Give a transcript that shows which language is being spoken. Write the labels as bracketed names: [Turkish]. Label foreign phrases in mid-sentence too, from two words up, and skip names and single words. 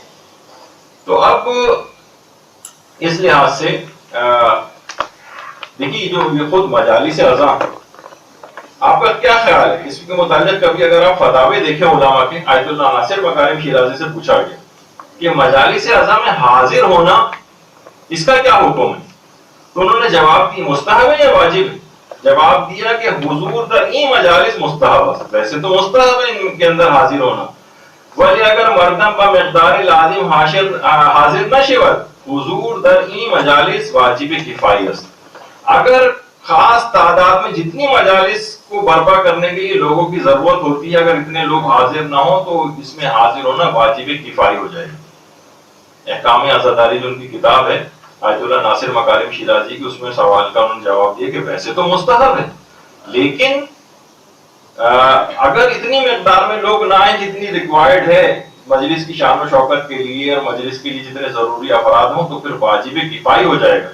[Urdu] تو اب اس لحاظ سے دیکھیے جو یہ خود مجالس عزا, آپ کا کیا خیال ہے اس کے متعلق؟ کبھی اگر آپ فتاوے دیکھیں علماء کے, آیت اللہ ناصر مکارم شیرازی سے پوچھا گیا کہ مجالس عزا میں حاضر ہونا اس کا کیا حکم ہے, تو انہوں نے جواب دی مستحب ہے یا واجب ہے؟ جواب دیا کہ [Persian] حضور در این مجالس [Urdu] مستحب ہے, ویسے تو مستحب ہے ان کے اندر حاضر ہونا, [Persian] ولی اگر مردم با مقدار لازم حاضر نشود حضور در این مجالس واجب کفایی است. [Urdu] اگر خاص تعداد میں جتنی مجالس کو برپا کرنے کے لیے لوگوں کی ضرورت ہوتی ہے, اگر اتنے لوگ حاضر نہ ہوں تو اس میں حاضر ہونا واجب کفایی ہو جائے گا. احکام عزاداری جو ان کی کتاب ہے آیت اللہ ناصر مکارم شیرازی کی, اس میں سوال کا انہوں نے جواب دیا کہ ویسے تو مستحب ہے, لیکن اگر اتنی مقدار میں لوگ نہ آئیں جتنی ریکوائرڈ ہے مجلس کی شان و شوکت کے لیے اور مجلس کے لیے جتنے ضروری افراد ہوں تو پھر واجب کفایی ہو جائے گا.